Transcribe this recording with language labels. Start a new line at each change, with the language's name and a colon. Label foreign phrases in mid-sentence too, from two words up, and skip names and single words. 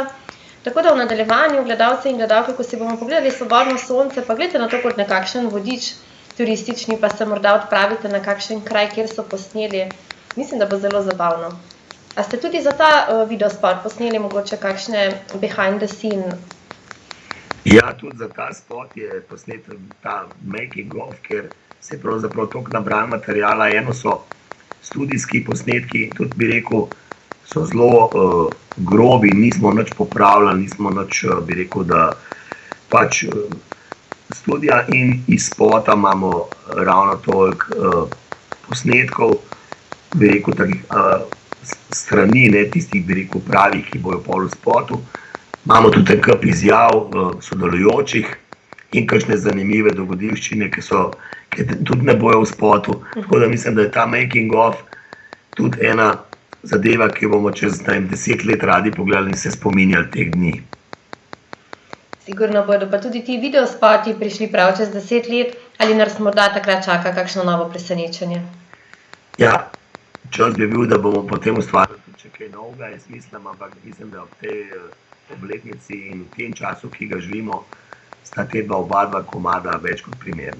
Slovenian: Tako da v nadaljevanju, gledalce in gledalke, ko si bomo pogledali Svobodno sonce, pa gledajte na to kot nekakšen vodič turistični, pa se morda odpravite na kakšen kraj, kjer so posneli. Mislim, da bo zelo zabavno. A ste tudi za ta videospot posneli mogoče kakšne
English: behind the scene?
Slovenian: Ja, tudi za ta spot je posnet ta
English: making of,
Slovenian: ker se je pravzaprav toliko nabral materijala. Eno so studijski posnetki, tudi bi rekel, so zelo grobi, nismo nič popravljali, nismo nič, bi rekel, da pač studija in iz spota imamo ravno toliko posnetkov, bi rekel, takih strani, ne tistih, bi rekel, pravih, ki bojo pol v spotu. Imamo tudi en kup izjav sodelujočih in kakšne zanimive dogodivščine, ki tudi ne bojo v spotu. Tako da mislim, da je ta
English: making of
Slovenian: tudi ena zadeva, ki jo bomo čez 10 let radi pogledali in se spominjali teh dni. Sigurno bodo pa tudi ti videospoti prišli prav čez 10 let, ali nas morda takrat čaka kakšno novo presenečenje? Ja, čas bi bil, da bomo potem ustvarili tudi še kaj novega, jaz mislim, ampak mislim, da ob tej obletnici in v tem času, ki ga živimo, sta te oba komada več kot primerna.